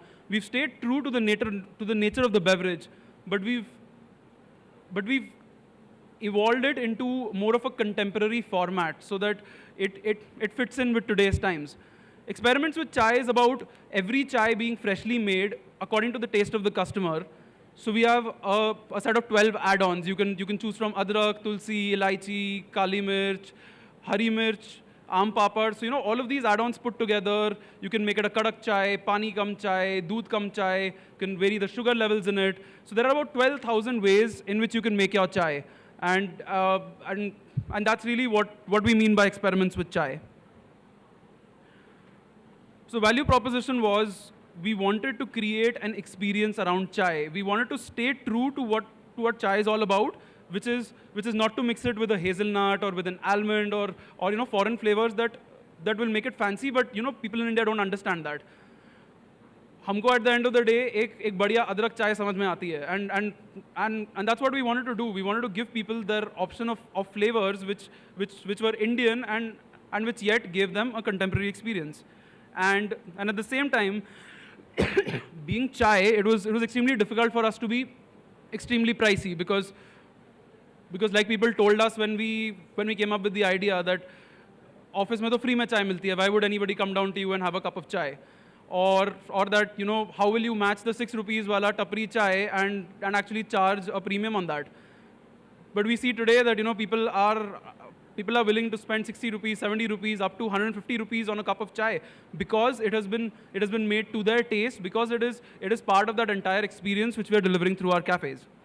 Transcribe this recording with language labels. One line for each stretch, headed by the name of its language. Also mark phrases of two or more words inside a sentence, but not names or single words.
English: We've stayed true to the nature of the beverage, but we've evolved it into more of a contemporary format so that it fits in with today's times. Experiments with chai is about every chai being freshly made according to the taste of the customer. So we have a set of 12 add-ons. You can choose from adrak, tulsi, elaichi,
Hindi: kali mirch, hari mirch, aam papad.
English: So all of these add-ons put together. You can make it a
Hindi: kadak chai, pani kam chai, doodh kam chai.
English: You can vary the sugar levels in it. So there are about 12,000 ways in which you can make your chai, and that's really what we mean by experiments with chai. So value proposition was, we wanted to create an experience around chai. We wanted to stay true to what chai is all about, which is not to mix it with a hazelnut or with an almond or foreign flavors that will make it fancy. But people in India don't understand that.
Hindi: हमको
English: at the end of the day
Hindi: एक बढ़िया अदरक चाय समझ में आती है,
English: and that's what we wanted to do. We wanted to give people their option of flavors which were Indian and which yet gave them a contemporary experience. And at the same time, being chai, it was extremely difficult for us to be extremely pricey because like people told us when we came up with the idea that office
Hindi: में तो free में चाय मिलती है,
English: why would anybody come down to you and have a cup of chai? Or that how will you match the 6 rupees
Hindi: wala tapri chai
English: and actually charge a premium on that? But we see today that people are willing to spend 60 rupees, 70 rupees, up to 150 rupees on a cup of chai because it has been made to their taste, because it is part of that entire experience which we are delivering through our cafes.